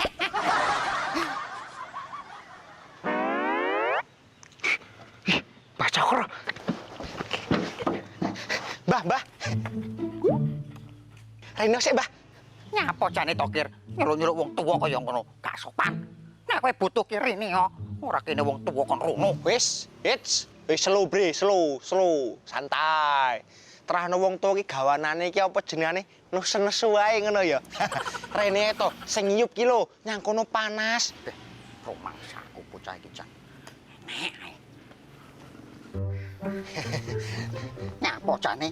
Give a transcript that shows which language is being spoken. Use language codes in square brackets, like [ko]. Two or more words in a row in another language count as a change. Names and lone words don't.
[jv] Mbah Cokro. Mbah. Rene sik, Mbah. Nyapa jane tokir, nyeluk-nyeluk wong tuwa kaya ngono, gak sopan. Nek kowe butuh ki rene yo, ora kene wong tuwa kon rono. Wis slow bre, slow, santai. Terahno wong tuwa ki gawanane iki apa jenengane? Nesu wae ngono ya. Rene to, sing ngiyup ki lho, nyang kono panas. Rumangsaku bocah iki jan. Nek ae. Nyapa jane?